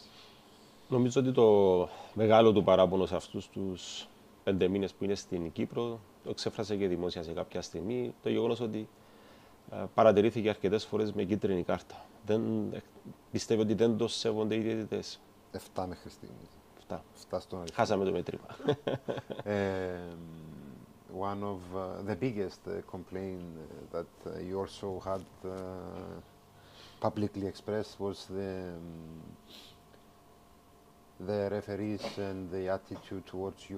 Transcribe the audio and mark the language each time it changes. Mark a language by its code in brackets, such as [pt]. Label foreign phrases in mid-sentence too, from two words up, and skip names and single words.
[el] Νομίζω ότι το μεγάλο του παράπονο σε αυτούς τους 5 μήνες που είναι στην Κύπρο, το εξέφρασε και δημόσια σε κάποια στιγμή, το γεγονός ότι παρατηρήθηκε αρκετές φορές με κίτρινη κάρτα. Πιστεύω ότι δεν το σέβονται οι διαιτητές. 7 μέχρι στιγμής. 7 στον αριθμό. Χάσαμε το μέτρημα. [en] One of the biggest complaint that you also had publicly expressed was the referees and the attitude towards you.